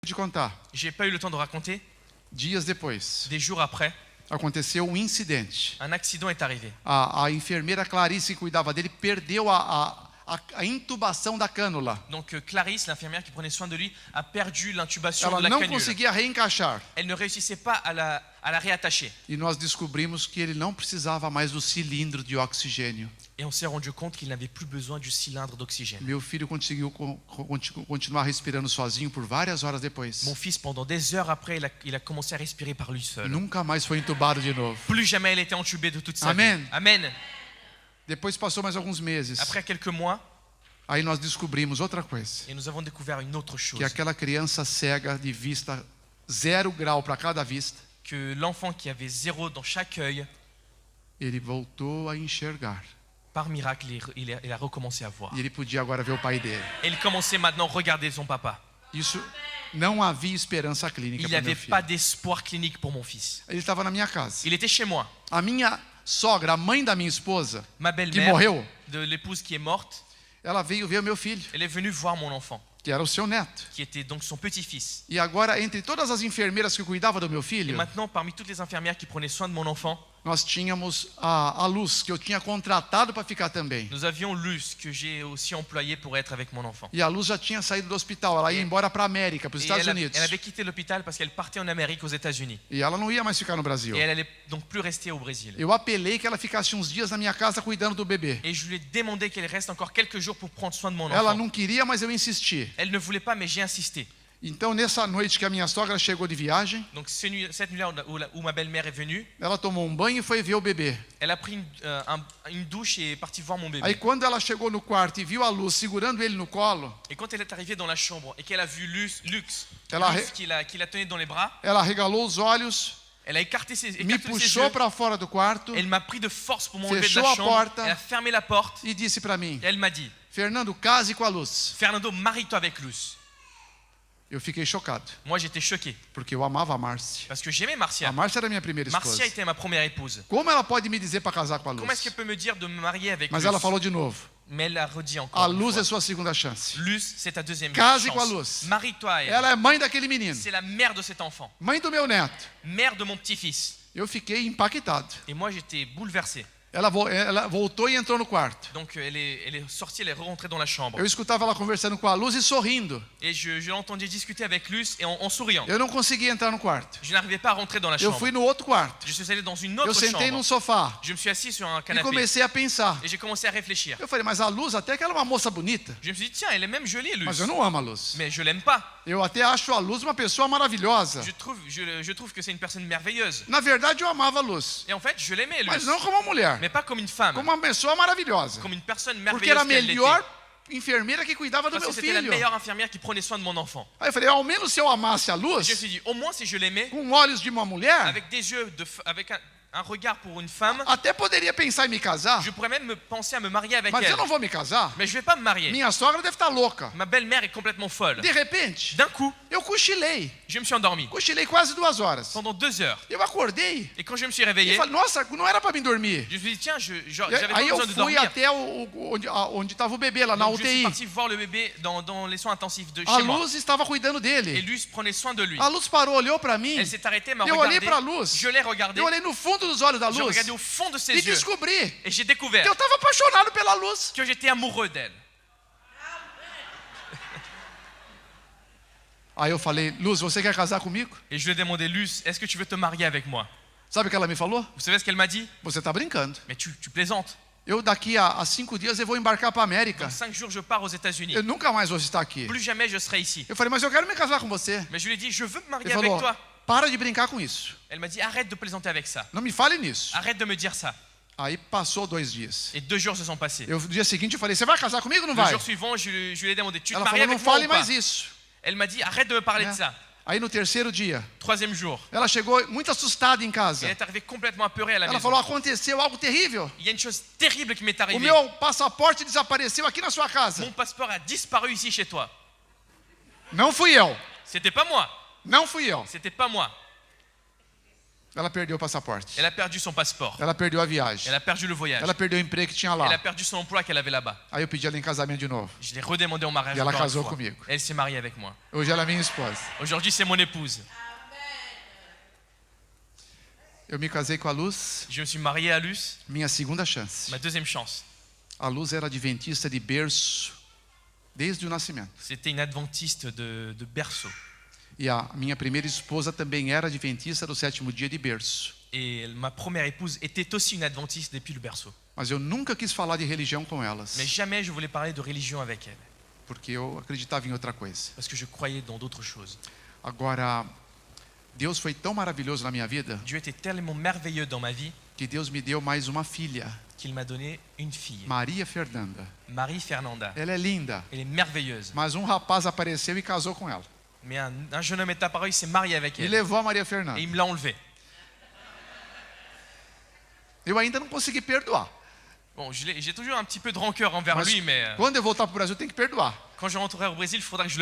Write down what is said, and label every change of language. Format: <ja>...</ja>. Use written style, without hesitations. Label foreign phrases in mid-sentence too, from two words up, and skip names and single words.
<pt>de contar.</pt> <fr>J'ai pas eu le temps de raconter.</fr> <pt>Dias depois,</pt> <fr>Des jours après,</fr> <pt>aconteceu um incidente.</pt> <fr>un accident est arrivé.</fr> <pt>A enfermeira Clarice que cuidava dele perdeu a intubação da cânula.</pt> <fr>Donc Clarisse, l'infirmière qui prenait soin de lui, a perdu l'intubation</fr> <pt>Ela</pt> <fr>de la</fr> <pt>não</pt> <fr>canule.</fr> <pt>conseguia reencaixar.</pt> <fr>Elle ne réussissait pas à la réattacher.</fr> <pt>E nós descobrimos que ele não precisava mais do cilindro de oxigênio.</pt> <fr>Et on s'est rendu compte qu'il n'avait plus besoin du cylindre d'oxygène.</fr> <pt>Meu filho conseguiu continuar respirando sozinho por várias horas depois.</pt> <fr>Mon fils, pendant des heures après, il a commencé à respirer par lui seul.</fr> <pt>Nunca mais foi entubado de novo.</pt> <fr>Plus jamais elle était entubée de toute sa Amen. vie. Amen.</fr> <pt>Depois passou mais alguns meses.</pt> <fr>Après quelques mois,</fr> <pt>Aí nós descobrimos outra coisa.</pt> <fr>et nous avons découvert une autre chose.</fr> <pt>Que aquela criança cega de vista 0 grau para cada vista,</pt> <fr>Que l'enfant qui avait 0 dans chaque œil,</fr> <pt>ele voltou a enxergar.</pt> <fr>par miracle, il a recommencé à voir.</fr> <pt>E ele podia agora ver o pai dele.</pt> <fr>Et il commençait maintenant à regarder son papa.</fr> <pt>Isso não havia esperança clínica</pt> <fr>Il n'y</fr> <pt>para</pt> <fr>avait</fr> <pt>meu filho.</pt> <fr>pas d'espoir clinique pour mon fils.</fr> <pt>Ele estava na minha casa.</pt> <fr>Il était chez moi.</fr> <pt>A minha sogra, a mãe da minha esposa,</pt> <fr>Ma</fr> <pt>que</pt> <fr>belle-mère,</fr> <pt>morreu,</pt> <fr>de l'épouse qui est morte,</fr> <pt>ela veio ver o meu filho,</pt> <fr>elle est venue voir mon enfant,</fr> <pt>que era o seu neto.</pt> <fr>qui était donc son petit-fils.</fr> <pt>E agora, entre todas as enfermeiras que cuidavam do meu</pt> <fr>Et</fr> <pt>filho,</pt> <fr>maintenant, parmi toutes les infirmières qui prenaient soin de mon enfant,</fr> <pt>nós tínhamos a Luz, que eu tinha contratado para ficar também.</pt> <fr>nous avions Luce, que j'ai aussi employé pour être avec mon enfant.</fr> <pt>E a Luz já tinha saído do hospital, ela ia embora para a América, para os</pt> <fr>Et</fr> <pt>Estados</pt> <fr>elle</fr> <pt>Unidos.</pt> <fr>avait quitté l'hôpital parce qu'elle partait en Amérique, aux États-Unis.</fr> <pt>E ela não ia mais ficar no Brasil.</pt> <fr>Et elle allait donc plus rester au Brésil.</fr> <pt>Eu apelei que ela ficasse uns dias na minha casa cuidando do bebê.</pt> <fr>Et je lui ai demandé qu'elle reste encore quelques jours pour prendre soin de mon</fr> <pt>Ela</pt> <fr>enfant.</fr> <pt>não queria, mas eu insisti.</pt> <fr>Elle ne voulait pas, mais j'ai insisté.</fr> <pt>Então, nessa noite que a minha sogra chegou de viagem,</pt> <fr>Donc cette nuit-là où ma belle-mère est venue,</fr> <pt>ela tomou um banho e foi ver o bebê.</pt> <fr>elle a pris une douche et est partie voir mon bébé.</fr> <pt>Aí, quando ela chegou no quarto e viu a Luz segurando ele no colo,</pt> <fr>Et quand elle est arrivée dans la chambre et qu'elle a vu Lux</fr> <pt>ela,</pt> <fr>qui la tenait dans les bras,</fr> <pt>ela regalou os olhos,</pt> <fr>elle a écarté ses</fr> <pt>me</pt> <fr>yeux,</fr> <pt>puxou para fora do quarto</pt> <fr>elle m'a pris de force pour m'enlever de</fr> <pt>fechou</pt> <fr>la</fr> <pt>a</pt> <fr>chambre,</fr> <pt>porta.</pt> <fr>elle a fermé la porte</fr> <pt>e disse para mim:</pt> <fr>et elle m'a dit,</fr> <pt>Fernando, case com a Luz.</pt> <fr>Fernando, marie-toi avec Luz.</fr> <pt>Eu fiquei chocado,</pt> <fr>Moi j'étais choqué</fr> <pt>porque eu amava a Márcia.</pt> <fr>parce que j'aimais</fr> <pt>A</pt> <fr>Marcia.</fr> <pt>Márcia era minha primeira esposa.</pt> <fr>Marcia était ma première épouse.</fr> <pt>Como ela pode me dizer para casar com a</pt> <fr>Comment est-ce</fr> <pt>Luz?</pt> <fr>qu'elle peut me dire de me marier avec</fr> <pt>Mas</pt> <fr>Luz?</fr> <pt>ela falou de novo:</pt> <fr>Mais elle a redit</fr> <pt>a</pt> <fr>encore une</fr> <pt>Luz</pt> <fr>fois.</fr> <pt>é sua segunda chance.</pt> <fr>Luz, c'est ta deuxième</fr> <pt>Case</pt> <fr>chance.</fr> <pt>com a Luz.</pt> <fr>Marie-toi à elle.</fr> <pt>Ela é mãe daquele menino,</pt> <fr>C'est la mère de cet enfant,</fr> <pt>mãe do meu neto.</pt> <fr>mère de mon petit-fils.</fr> <pt>Eu fiquei impactado.</pt> <fr>Et moi j'étais bouleversé.</fr> <pt>Ela voltou e entrou no quarto.</pt> <fr>Donc elle est sortie, elle est rentrée dans la chambre.</fr> <pt>Eu escutava ela conversando com a Luz e sorrindo.</pt> <fr>Et je l'entendais discuter avec Luce et en souriant.</fr> <pt>Eu não conseguia entrar no quarto.</pt> <fr>Je n'arrivais pas à rentrer dans la</fr> <pt>Eu</pt> <fr>chambre.</fr> <pt>fui no outro quarto.</pt> <fr>Je suis allé dans une</fr> <pt>Eu</pt> <fr>autre</fr> <pt>sentei num</pt> <fr>chambre.</fr> <pt>sofá</pt> <fr>Je me suis assis sur un</fr> <pt>e</pt> <fr>canapé</fr> <pt>comecei a pensar.</pt> <fr>et j'ai commencé à réfléchir.</fr> <pt>Eu falei, mas a Luz até que ela é uma moça bonita.</pt> <fr>Je me suis dit, tiens, elle est même jolie,</fr> <pt>Mas</pt> <fr>Luce.</fr> <pt>eu não amo a Luz.</pt> <fr>Mais je l'aime pas.</fr> <pt>Eu até acho a Luz uma pessoa maravilhosa.</pt> <fr>Je trouve que c'est une personne merveilleuse.</fr> <pt>Na verdade, eu amava a Luz.</pt> <fr>Et en fait, je l'aimais,</fr> <pt>Mas</pt> <fr>Luce.</fr> <pt>não como uma mulher.</pt> <fr>Mais pas comme une femme,</fr> <pt>Como uma pessoa maravilhosa.</pt> <fr>comme une personne</fr> <pt>Porque era a</pt> <fr>merveilleuse qu'elle</fr> <pt>melhor</pt> <fr>l'était.</fr> <pt>enfermeira que cuidava do</pt> <fr>Parce</fr> <pt>meu</pt> <fr>que c'était la</fr> <pt>filho.</pt> <fr>meilleure infirmière qui prenait soin de mon enfant.</fr> <pt>Aí eu falei, ao menos se eu amasse a</pt> <fr>Et je me</fr> <pt>Luz,</pt> <fr>suis dit, au moins si je l'aimais,</fr> <pt>com olhos de uma mulher,</pt> <fr>avec des yeux, avec un regard pour une femme,</fr> <pt>até poderia pensar em me casar.</pt> <fr>je pourrais même penser à me marier avec</fr> <pt>Mas</pt> <fr>elle.</fr> <pt>eu não vou me casar.</pt> <fr>Mais je vais pas me marier.</fr> <pt>Minha sogra deve estar louca.</pt> <fr>Ma belle-mère est complètement folle.</fr> <pt>De repente,</pt> <fr>D'un coup,</fr> <pt>eu cochilei.</pt> <fr>je me suis endormi</fr> <pt>Cochilei quase 2 horas.</pt> <fr>pendant 2 heures.</fr> <pt>Eu acordei</pt> <fr>Et quand je me suis</fr> <pt>e</pt> <fr>réveillé,</fr> <pt>falei, nossa, não era para mim dormir.</pt> <fr>je me suis dit, tiens,</fr> <pt>E</pt> <fr>j'avais pas</fr> <pt>aí eu</pt> <fr>besoin de</fr> <pt>fui</pt> <fr>dormir.</fr> <pt>até onde estava o bebê, lá na</pt> <fr>Donc je suis</fr> <pt>UTI.</pt> <fr>parti voir le bébé dans les soins intensifs de</fr> <pt>A</pt> <fr>chez moi.</fr> <pt>Luz estava cuidando</pt> <fr>Et</fr> <pt>dele.</pt> <fr>Luce prenait soin de lui.</fr> <pt>A Luz parou, olhou para mim.</pt> <fr>Elle s'est arrêtée, m'a</fr> <pt>Eu olhei</pt> <fr>regardé.</fr> <pt>para a Luz.</pt> <fr>Je l'ai regardée.</fr> <pt>Eu olhei no fundo dos olhos da</pt> <fr>J'ai</fr> <pt>Luz</pt> <fr>regardé au fond de ses</fr> <pt>e</pt> <fr>yeux.</fr> <pt>descobri</pt> <fr>Et j'ai</fr> <pt>que</pt> <fr>découvert</fr> <pt>eu estava apaixonado pela Luz.</pt> <fr>que j'étais amoureux d'elle.</fr> <pt>Aí eu falei, Luz, você quer casar comigo?</pt> <fr>Et je lui ai demandé, Luce, est-ce que tu veux te marier avec moi?</fr> <pt>Sabe o que ela me falou?</pt> <fr>Vous savez ce qu'elle m'a dit?</fr> <pt>Você está brincando.</pt> <fr>Mais tu plaisantes.</fr> <pt>Eu daqui a 5 dias eu vou embarcar para a América.</pt> <fr>Dans 5 jours, je pars aux États-Unis.</fr> <pt>Eu nunca mais vou estar aqui.</pt> <fr>Plus jamais je serai ici.</fr> <pt>Eu falei, mas eu quero me casar com você.</pt> <fr>Mais je lui ai dit, je veux me marier</fr> <pt>Ele</pt> <fr>avec</fr> <pt>falou,</pt> <fr>toi.</fr> <pt>para de brincar com isso.</pt> <fr>Elle m'a dit, arrête de plaisanter avec ça.</fr> <pt>Não me fale nisso.</pt> <fr>Arrête de me dire ça.</fr> <pt>Aí passou 2 dias.</pt> <fr>Et 2 jours se sont passés.</fr> <pt>No dia seguinte eu falei, você vai casar comigo ou não</pt> <fr>Le</fr> <pt>vai?</pt> <fr>jour suivant, je lui ai demandé, tu te</fr> <pt>Ela</pt> <fr>maries</fr> <pt>falou, não</pt> <fr>avec moi</fr> <pt>fale</pt> <fr>ou pas?</fr> <pt>mais isso.</pt> <fr>Elle m'a dit, arrête de me parler de</fr> <pt>Né?</pt> <fr>ça.</fr> <pt>Aí no 3º dia,</pt> <fr>3e jour,</fr> <pt>ela chegou muito assustada em casa.</pt> <fr>elle est arrivée complètement apeurée à la</fr> <pt>Ela</pt> <fr>maison.</fr> <pt>falou, aconteceu algo terrível.</pt> <fr>Il y a une chose terrible qui m'est</fr> <pt>O</pt> <fr>arrivée.</fr> <pt>meu passaporte desapareceu aqui na sua casa.</pt> <fr>Mon passeport a disparu ici chez toi.</fr> <pt>Não fui eu.</pt> <fr>C'était pas moi.</fr> <pt>Não fui eu.</pt> <fr>C'était pas moi.</fr> <pt>Ela perdeu o passaporte.</pt> <fr>Elle a perdu son passeport.</fr> <pt>Ela perdeu a viagem.</pt> <fr>Elle a perdu le voyage.</fr> <pt>Ela perdeu o emprego que tinha</pt> <fr>Elle a</fr> <pt>lá.</pt> <fr>perdu son emploi qu'elle avait là-bas.</fr> <pt>Aí eu pedi ela em casamento de novo.</pt> <fr>Je l'ai redemandé en mariage Et elle a encore une</fr> <pt>casé</pt> <fr>fois.</fr> <pt>comigo.</pt> <fr>Elle s'est mariée avec moi.</fr> <pt>Hoje ela é minha esposa.</pt> <fr>Aujourd'hui, c'est mon épouse.</fr> <pt>Eu me casei com a Luz,</pt> <fr>Je me suis marié à Luce,</fr> <pt>minha segunda chance.</pt> <fr>ma deuxième chance.</fr> <pt>A Luz era adventista de berço desde o nascimento.</pt> <fr>C'était une adventiste de berceau.</fr> <pt>E a minha primeira esposa também era adventista do sétimo dia de berço.</pt> <fr>Et ma première épouse était aussi une adventiste depuis le berceau.</fr> <pt>Mas eu nunca quis falar de religião com</pt> <fr>Mais</fr> <pt>elas,</pt> <fr>jamais je voulais parler de religion avec elle.</fr> <pt>porque eu acreditava em outra coisa.</pt> <fr>Parce que je croyais dans d'autres choses.</fr> <pt>Agora, Deus foi tão maravilhoso na minha vida</pt> <fr>Dieu était tellement merveilleux dans ma vie</fr> <pt>que Deus me deu mais uma filha, qu'il m'a donné une fille, Maria Fernanda.</pt> <fr>Marie Fernanda.</fr> <pt>Ela é linda,</pt> <fr>Elle est merveilleuse.</fr> <pt>mas um rapaz apareceu e casou com ela.</pt> <fr>Mais un jeune homme est apparu, il s'est marié avec</fr> <pt>E</pt> <fr>elle.</fr> <pt>levou a Maria Fernanda.</pt> <fr>Et il me l'a enlevé.</fr> <pt>Eu ainda não consegui perdoar.</pt> <fr>Bon, j'ai toujours un petit peu de rancœur envers</fr> <pt>Mas</pt> <fr>lui, mais</fr> <pt>quando eu voltar para o Brasil, eu tenho que perdoar.</pt> <fr>quand je rentrerai au Brésil, il faudra que je le</fr>